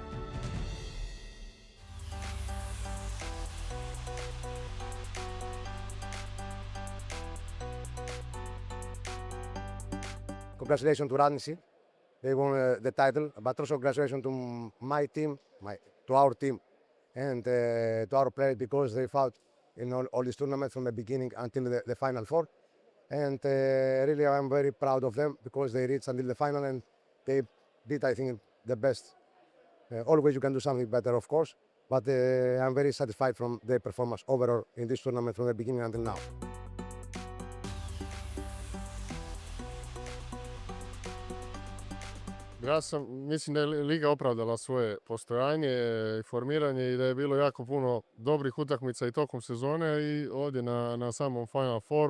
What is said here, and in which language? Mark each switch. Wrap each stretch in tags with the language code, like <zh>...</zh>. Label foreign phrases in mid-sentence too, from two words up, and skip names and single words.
<en>Congratulations to Radnicki, they won the title, but also congratulations to my team, to our team, and to our players because they fought in all these tournaments from the beginning until the Final Four. And really I'm very proud of them because they reached until the final and they did, I think, the best. Always you can do something better, of course, but I'm very satisfied from their performance overall in this tournament from the beginning until now.</en> <bs>Mislim da je Liga opravdala svoje postojanje i formiranje i da je bilo jako puno dobrih utakmica i tokom sezone i ovdje na samom Final Fouru.</bs>